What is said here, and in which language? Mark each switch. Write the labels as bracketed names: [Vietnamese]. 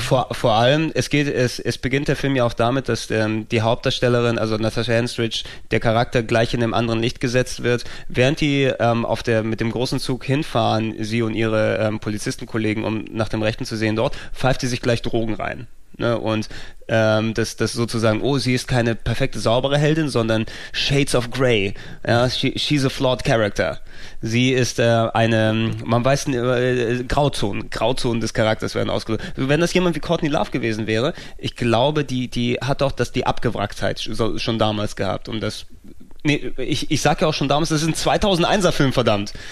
[German] Vor allem, es beginnt der Film ja auch damit, dass die Hauptdarstellerin, also Natasha Henstridge, der Charakter gleich in einem anderen Licht gesetzt wird. Während die mit dem großen Zug hinfahren, sie und ihre Polizistenkollegen, um nach dem Rechten zu sehen dort, pfeift sie sich gleich Drogen rein. Ne, und das sozusagen, oh, sie ist keine perfekte, saubere Heldin, sondern Shades of Grey. [English] Ja, she's a flawed character. [German] Sie ist eine, man weiß nicht, Grauzonen des Charakters werden ausgelöst. Wenn das jemand wie Courtney Love gewesen wäre, ich glaube, die hat doch die Abgewracktheit schon damals gehabt. Und das, nee, ich sag ja auch schon damals, das ist ein 2001er Film, verdammt.